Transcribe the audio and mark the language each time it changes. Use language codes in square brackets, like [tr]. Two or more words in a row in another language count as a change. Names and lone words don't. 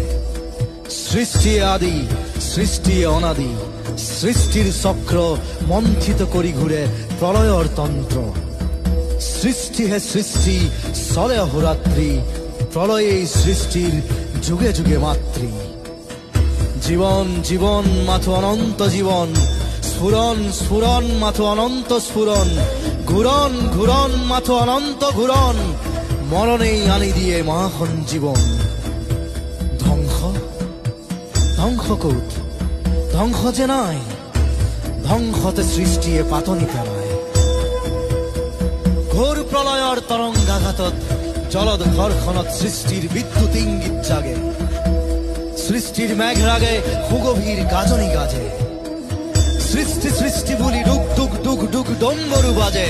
[as] সৃষ্টি আদি, সৃষ্টি অনাদি, সৃষ্টির চক্র মন্থিত করি ঘুরে প্রলয়র তন্ত্র। সৃষ্টি হে সৃষ্টি চলে অহোরাত্রি, প্রলয়ে সৃষ্টির যুগে যুগে মাতৃ। জীবন জীবন মাথো অনন্ত জীবন, স্ফুরন স্ফুরন মাথো অনন্ত স্ফুরন, ঘুরন ঘুরন মাথো অনন্ত ঘুরন, মরণেই আনি দিয়ে মহাখন জীবন। ধ্বংস ধ্বংস কৌত ধ্বংস যে নাই, ধ্বংসতে সৃষ্টিয়ে পাতনিতে নাই। ঘোর প্রলয়র তরঙ্গাঘাতত জলদ ঘরখনত সৃষ্টির বিদ্যুৎ ইঙ্গিত জাগে। সৃষ্টির মেঘরাগে সুগভীর গাজনি গাজে। সৃষ্টি সৃষ্টি বলি ডুক ডুক ডুক ডুক ডম্বরু বাজে।